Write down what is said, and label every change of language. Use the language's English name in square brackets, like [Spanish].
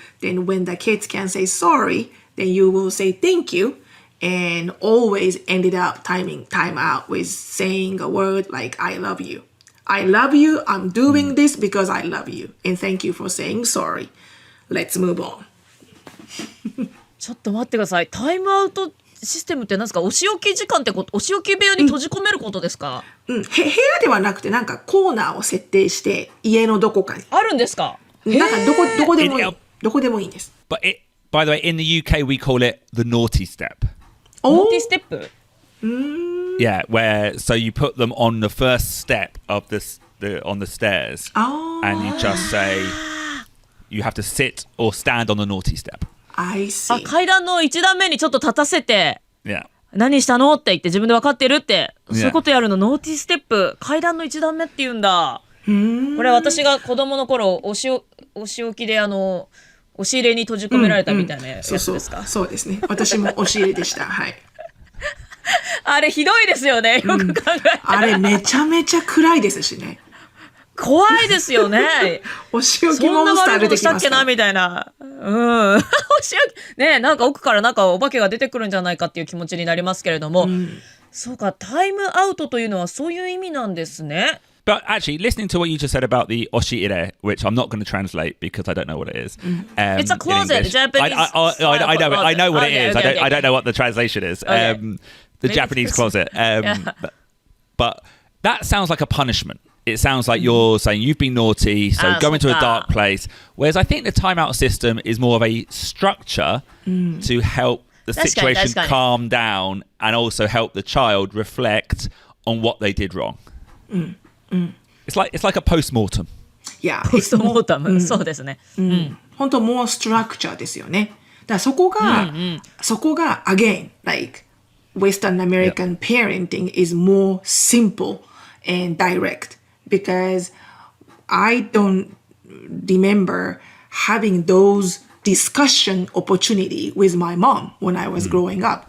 [English] Then when the kids can say sorry, then you will say thank you. And always ended up time out with saying a word like, I love you. I love you. I'm doing this because I love you. And thank you for saying sorry. Let's move on. [Japanese] ちょっと待ってください。タイムアウトシステムって何ですか？お仕置き時間ってお仕置き部屋に閉じ込めることですか？部屋ではなくてなんかコーナーを設定して家のどこかに。あるんですか？なんかどこでもいい。どこでもいいんです。 [English] But by the way, in the UK, we call it the naughty step. [Japanese] ノーティステップ？ [English] Yeah, where so you put them on the first step of on the stairs, and you just say you have to sit or stand on the naughty step. I see. [Japanese] 階段の一段目にちょっと立たせて、何したのって言って自分で分かってるって、そういうことやるのノーティステップ。階段の一段目って言うんだ。これ私が子供の頃お仕置きで押し入れに閉じ込められたみたいなやつですか？そうですね。私も押し入れでした。はい。あれひどいですよね。よく考えたら、あれめちゃめちゃ暗いですしね。怖いですよね。お仕置きモンスター出てきますから。そんな悪いことしたっけなみたいな。お仕置きね、なんか奥からなんかお化けが出てくるんじゃないかっていう気持ちになりますけれども、そうか、タイムアウトというのはそういう意味なんですね。 [English] But actually, listening to what you just said about the oshiire, which I'm not going to translate because I don't know what it is. It's a closet, Japanese. I know what it is. I don't know what the translation is. The Japanese closet. But that sounds like a punishment. It sounds like you're saying you've been naughty, so go into a dark place. Whereas I think the timeout system is more of a structure to help the situation calm down and also help the child reflect on what they did wrong. It's like a post-mortem. Yeah, [Japanese] ポストモータム、そうですね。本当もうストラクチャーですよね。だから [English] そこが again like Western American parenting is more simple and direct because I don't remember having those discussion opportunity with my mom when I was growing up.